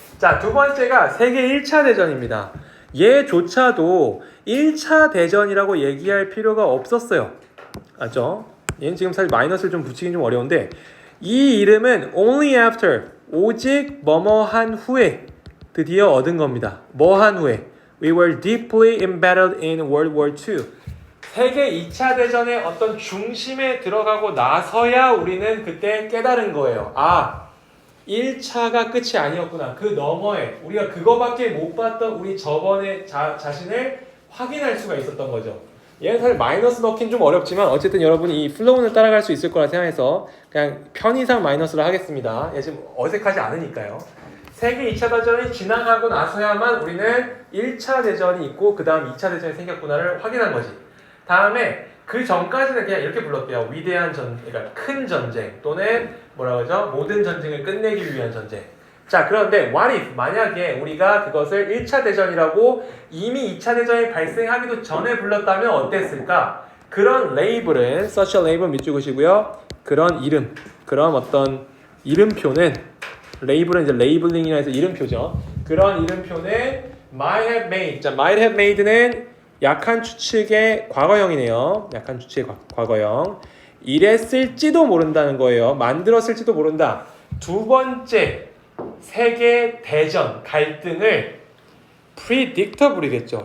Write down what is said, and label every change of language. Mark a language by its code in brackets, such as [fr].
[ko] 자, 두 번째가 세계 1차 대전입니다. 얘조차도 1차 대전이라고 얘기할 필요가 없었어요. 맞죠? 얘는 지금 사실 마이너스를 좀 붙이긴 좀 어려운데 이 이름은 [en] only after, [ko] 오직 뭐뭐한 후에 드디어 얻은 겁니다. 뭐한 후에? [en] We were deeply embedded in World War II. [ko] 세계 2차 대전의 어떤 중심에 들어가고 나서야 우리는 그때 깨달은 거예요. 1차가 끝이 아니었구나. 그 너머에 우리가 그거밖에 못 봤던 우리 저번의 자신을 확인할 수가 있었던 거죠. 얘는 사실 마이너스 넣긴 좀 어렵지만 어쨌든 여러분이 이 플로우는 따라갈 수 있을 거라 생각해서 그냥 편의상 마이너스를 하겠습니다. 얘 지금 어색하지 않으니까요. 세계 2차 대전이 지나가고 나서야만 우리는 1차 대전이 있고 그 다음 2차 대전이 생겼구나를 확인한 거지. 다음에 그 전까지는 그냥 이렇게 불렀대요. 위대한 그러니까 큰 전쟁 또는 뭐라 그러죠? 모든 전쟁을 끝내기 위한 전쟁. 자, 그런데 [en] what if [ko] 만약에 우리가 그것을 1차 대전이라고 이미 2차 대전이 발생하기도 전에 불렀다면 어땠을까? 그런 레이블은 [en] such a label [ko] 밑줄긋이고요. 그런 이름, 그런 어떤 이름표는 레이블은 이제 레이블링이라 해서 이름표죠. [en] 그런 이름표는 might have made. [ko] 자, [en] might have made [ko] 는 약한 추측의 과거형이네요. 약한 추측의 과거형. 이랬을지도 모른다는 거예요. 만들었을지도 모른다. 두 번째 세계 대전 갈등을 predictable이겠죠.